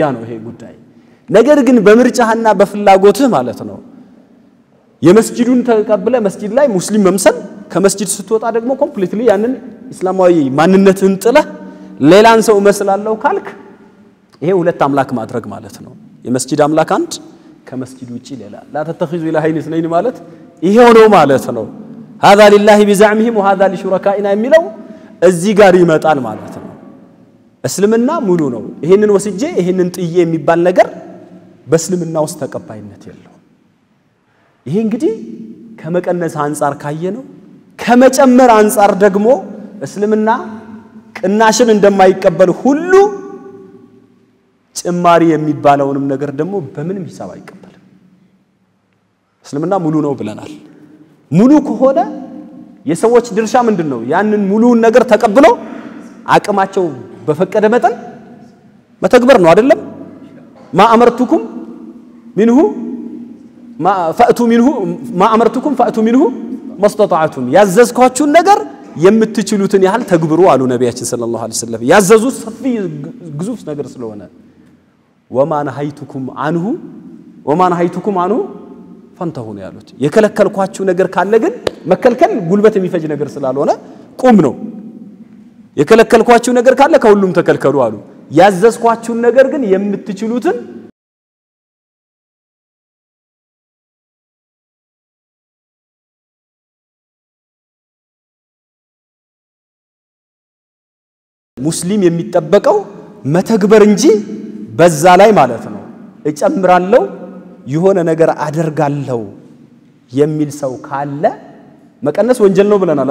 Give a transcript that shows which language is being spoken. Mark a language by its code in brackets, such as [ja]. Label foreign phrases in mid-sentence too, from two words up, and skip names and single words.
[am] ነው ይሄ ጉዳይ ነገር ግን በምርጫህና በፍላጎትህ ማለት ነው የመስጂዱን ተቀበለ መስጂድ ላይ ሙስሊም መምሰል ከመስጂድ ስትወጣ ደግሞ ኮምፕሊትሊ ያንን እስላማዊ ማንነትን ጥለህ ሌላን ሰው መስላለሁ ካልክ ይሄ ሁለት አምላክ ማድረግ ማለት ነው የመስጂድ አምላክ አንድ ከመስጂድ ውጪ ሌላ [ar] لا تتخذوا الهين اثنين [am] ማለት ይሄው ነው ማለት ነው [ar] هذا لله بزعمهم وهذا لشركائنا [am] የሚለው እዚህ ጋር ይመጣል ማለት ነው እስልምና ሙሉ ነው ይሄንን ወስጄ ይሄንን ጥዬ የሚባል ነገር በእስልምና ውስጥ ተቀባይነት የለው ይሄ እንግዲህ ከመቀነስ አንፃር ካየነው ከመጨመር አንፃር ደግሞ እስልምና ቅናሽን እንደማይቀበል ሁሉ ጭማሪ የሚባለውንም ነገር ደግሞ በምንም ሂሳብ አይቀበልም እስልምና ሙሉ ነው ብለናል ሙሉ ከሆነ የሰዎች ድርሻ ምንድነው ያንን ሙሉውን ነገር ተቀብሎ አቅማቸው በፈቀደ መጠን መተግበር ነው አይደለም [ar] ما امرتكم منه ما فاتوا منه ما امرتكم فاتوا منه ما استطعتم [am] ያዘዝኳችሁን ነገር የምትችሉትን ያህል ተግብሩ አሉ ነብያችን [ar] صلى الله عليه وسلم [am] ያዘዙት ሰፊ ግዙፍ ነገር ስለሆነ وما [ar] نهيتكم عنه فانتهوا [am] ነው ያሉት የከለከልኳችሁ ነገር ካለ ግን መከልከል ጉልበት የሚፈጅ ነገር ስላልሆነ ቁም ነው የከለከልኳችሁ ነገር ካለ ከሁሉም ተከልከሉ አሉ ያዘዝኳችሁ ነገር ግን የምትችሉትን ሙስሊም የሚጠበቀው መተግበር እንጂ በዛ ላይ ማለት ነው እጨምራለሁ የሆነ ነገር አደርጋለሁ የሚል ሰው ካለ መቀነስ ወንጀል ነው ብለናል